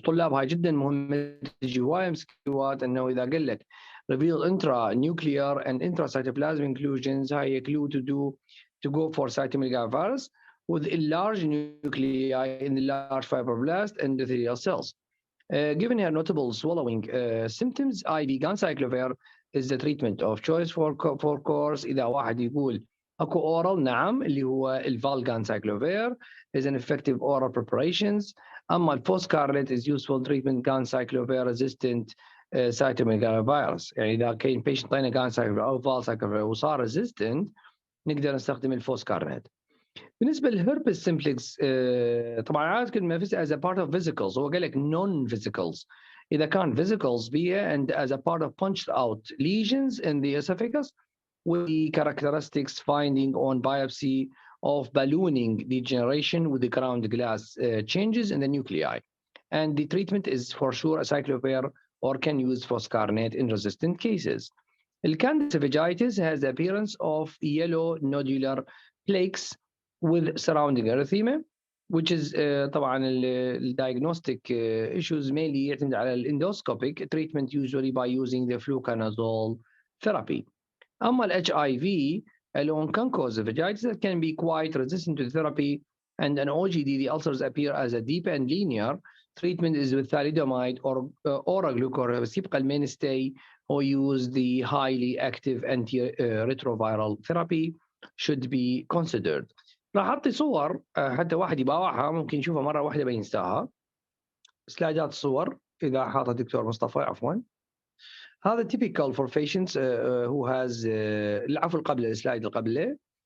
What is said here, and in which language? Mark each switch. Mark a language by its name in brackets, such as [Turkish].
[Arabic] طلاب هاي جدا مهمة تجي هواية مسكوات انه اذا قال لك [English] reveal intranuclear and intracytoplasmic inclusions هاي clue to go for cytomegalovirus with a large nuclei in the large fibroblast endothelial cells. Given her notable swallowing symptoms, IV ganciclovir is the treatment of choice for course. [Arabic] إذا واحد يقول أكو oral نعم اللي هو الفال [English] ganciclovir is an effective oral preparations. [Arabic] أما الفوسكارلت [English] is useful treatment ganciclovir resistant cytomegalovirus. [Arabic] يعني إذا كان patient طينا ganciclovir أو valciclovir وصار resistant نقدر نستخدم الفوسكارنت. بالنسبه للهربس سمبلكس طبعا عاد كلمه [English] as a part of vesicles. [Arabic] هو قال لك [English] non vesicles. [Arabic] اذا كان [English] vesicles بيها and as a part of punched out lesions in the esophagus with the characteristics finding on biopsy of ballooning degeneration with the ground glass changes in the nuclei. And the treatment is for sure acyclovir or can use foscarnet in resistant cases. The Candida esophagitis has the appearance of yellow nodular plaques with surrounding erythema, which is طبعا diagnostic issues mainly [Arabic] يعتمد على [English] endoscopic treatment usually by using the fluconazole therapy. [Arabic] أما ال [English] HIV alone can cause esophagitis that can be quite resistant to therapy, and an OGD the ulcers appear as a deep and linear. Treatment is with thalidomide or oral glucocorticoids يبقى mainstay or use the highly active antiretroviral therapy should be considered. [Arabic] راح اعطي صور حتى واحد يباوعها ممكن يشوفها مره واحده بينساها. سلايدات الصور اذا حاطها دكتور مصطفى عفوا. هذا [English] typical for patients who has [Arabic] العفو قبل السلايد اللي قبله.